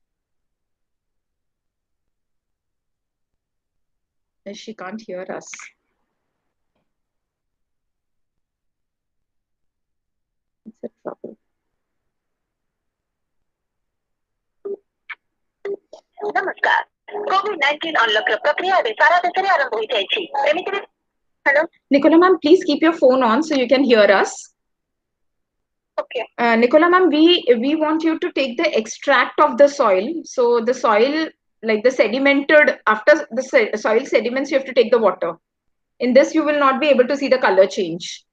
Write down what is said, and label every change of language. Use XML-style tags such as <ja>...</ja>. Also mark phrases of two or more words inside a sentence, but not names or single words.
<en>She can't hear us. It's a trouble.</en> <or>नमस्कार. COVID-19 ଅନଲକ ପ୍ରକ୍ରିୟା ଏବେ ସାରା ଦେଶରେ ଆରମ୍ଭ ହୋଇଯାଇଛି.</or> <en>ଏମିତି Hello. Nicola ma'am, please keep your phone on so you can hear us. Okay. Nicola ma'am, we want you to take the extract of the soil. So the soil, like the sedimented, after the soil sediments, you have to take the water. In this, you will not be able to see the color change.</en>